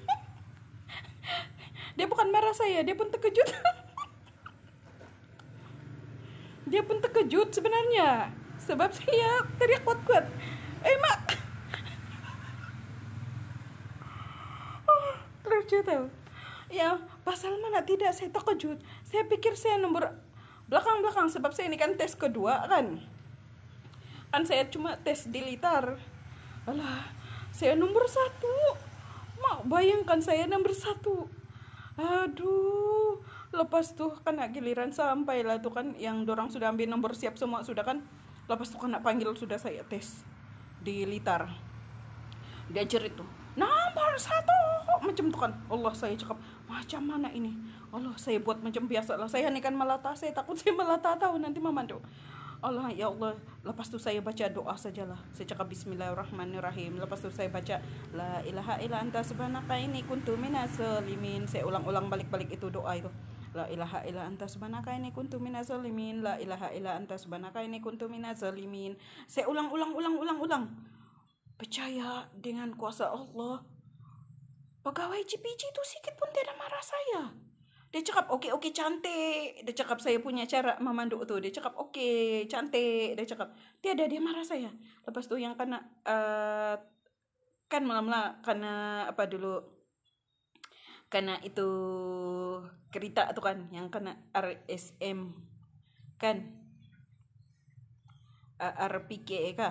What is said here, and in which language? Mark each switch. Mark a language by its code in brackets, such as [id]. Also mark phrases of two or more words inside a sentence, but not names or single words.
[ms] Dia bukan marah saya, dia pun terkejut. Dia pun terkejut sebenarnya, sebab saya teriak kuat-kuat, mak. Lucu tau. Ya pasal mana tidak saya terkejut. Saya pikir saya nomor belakang sebab saya ini kan tes kedua kan saya cuma tes di Litar. Alah, saya nomor 1. Mak bayangkan saya nomor 1. Aduh, lepas tuh kena giliran sampailah tuh kan yang dorang sudah ambil nomor siap semua sudah kan. Lepas tuh kena panggil sudah saya tes di Litar. Dia jerit tuh, nomor 1 macam tuh kan. Allah, saya cakap macam mana ini. Allah, saya buat macam biasa lah. Saya ni kan melata, saya takut saya melata tahu nanti memandu. [ar] الله، يا الله. [ms] Lepas tu saya baca doa sajalah. Saya cakap bismillahirrahmanirrahim. Lepas tu saya baca [ar] لا إله إلا أنت سبحانك إني كنت من الظالمين. Saya ulang-ulang balik-balik itu doa itu. لا إله إلا أنت سبحانك إني كنت من الظالمين. لا إله إلا أنت سبحانك إني كنت من الظالمين. [ms] Saya ulang. Percaya dengan kuasa Allah, pegawai JPG itu sikit pun tidak marah saya. Dia cakap oke cantik. Dia cakap saya punya cara memandu tu. Dia cakap oke cantik. Dia cakap tiada dia marah saya. Lepas tu yang kena kan malam lah kena apa dulu, kena itu kereta tu kan yang kena RSM kan, RPK kah?